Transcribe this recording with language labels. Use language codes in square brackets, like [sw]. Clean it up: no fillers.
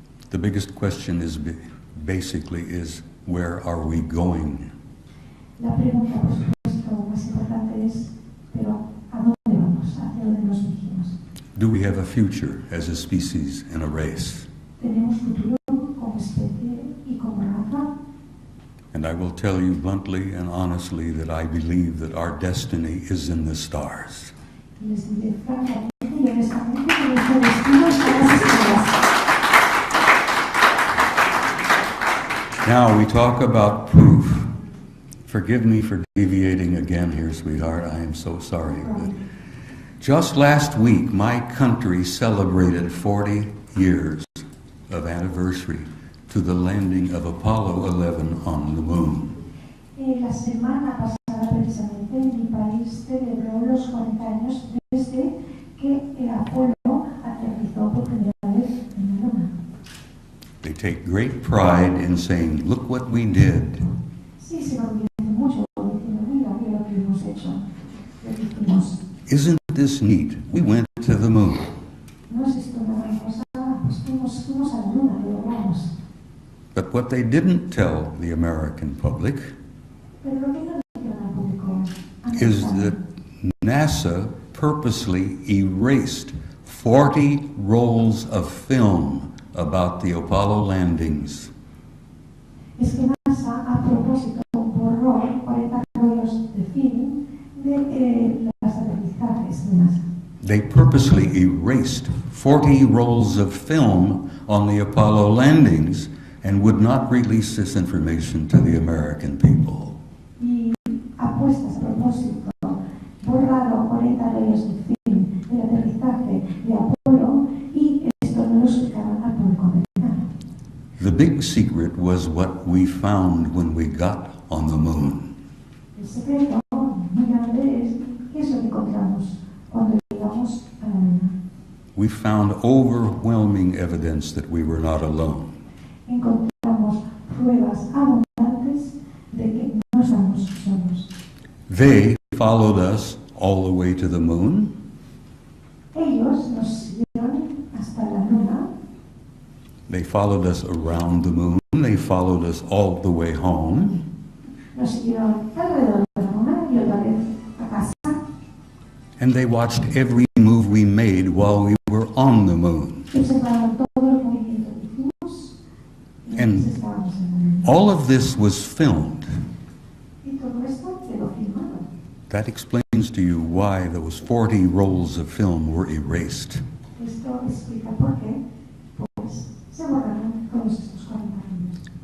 [en] The biggest question is basically is where are we going? [es] La pregunta, por supuesto, más importante es, pero ¿a dónde vamos? ¿Hacia dónde nos dirigimos? [en] Do we have a future as a species and a race? [es] ¿Tenemos futuro como especie y como raza? [en] And I will tell you bluntly and honestly that I believe that our destiny is in the stars. [es] Les diré francamente y honestamente que nuestro destino está en las estrellas. [en] Now we talk about proof. Forgive me for deviating again here, sweetheart. I am so sorry. But just last week, my country celebrated 40 years of anniversary to the landing of Apollo 11 on the moon. [es] La semana pasada, precisamente, mi país celebró los 40 años desde que el Apolo aterrizó por primera vez en la Luna. [en] They take great pride in saying, look what we did. [es] Sí, se enorgullecen mucho diciendo, mira, mira lo que hemos hecho, lo que hicimos. [en] Isn't this neat? We went to the moon. [es] No es esto una gran cosa, pues fuimos a la Luna, lo logramos. [en] But what they didn't tell the American public [es] Pero lo que no dijeron al público [en] is [es] americano [en] that NASA purposely erased 40 rolls of film about the Apollo landings. [es] es que NASA a propósito borró 40 rollos de film de los aterrizajes de NASA. [en] They purposely erased 40 rolls of film on the Apollo landings and would not release this information to the American people. [es] Y apuestas a propósito borrado 40 rollos de film del aterrizaje de Apolo y esto no lo explicaron al público americano. [en] The big secret was what we found when we got on the moon. [es] El secreto muy grande es qué es lo que encontramos cuando llegamos a la Luna. [en] We found overwhelming evidence that we were not alone. [es] Encontramos pruebas abundantes de que no estamos solos. [en] They followed us all the way to the moon. [es] Ellos nos siguieron hasta la Luna, [en] They followed us around the moon. They followed us all the way home. [es] nos siguieron alrededor de la Luna y otra vez a casa. [en] And they watched every move we made while we were on the moon. [es] Y observaron todo el movimiento que hicimos [en] And [es] mientras estábamos en la Luna. [en] all of this was filmed. [es] Y todo esto quedó filmado. [en] That explains to you why those 40 rolls of film were erased. [es] Esto explica por qué pues, se borraron todos estos 40 años.